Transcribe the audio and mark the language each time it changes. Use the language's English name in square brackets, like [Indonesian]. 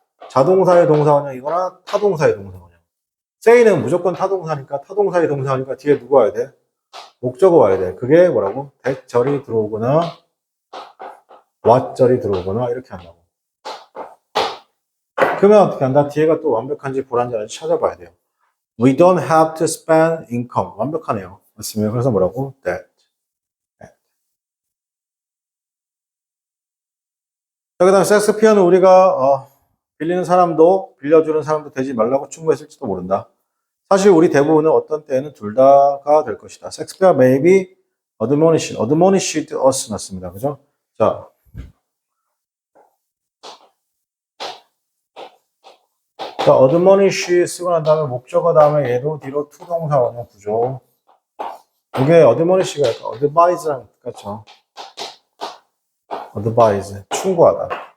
[Korean] 자동사의 동사 원형이거나 타동사의 동사 원형. say는 무조건 타동사니까 타동사의 동사니까 뒤에 누가 와야 돼? 목적어 와야 돼. 그게 뭐라고? that절이 들어오거나 what절이 들어오거나 이렇게 한다고. 그러면 어떻게 한다? 뒤에가 또 완벽한지 불완전한지 찾아봐야 돼요. [English] We don't have to spend income. [Korean] 완벽하네요. 맞습니다. 그래서 뭐라고? That. 자, 그 다음 섹스피어는 우리가 빌리는 사람도 빌려주는 사람도 되지 말라고 충고했을지도 모른다. 사실 우리 대부분은 어떤 때에는 둘 다가 될 것이다. [English] 섹스피어 may be admonished us [Korean] 났습니다. 그죠? 자, admonish 쓰고 난 다음에 목적어 다음에 얘도 뒤로 to 동사 원형 구조. 이게 admonish가 약간 advise랑 똑같죠. advise 충고하다.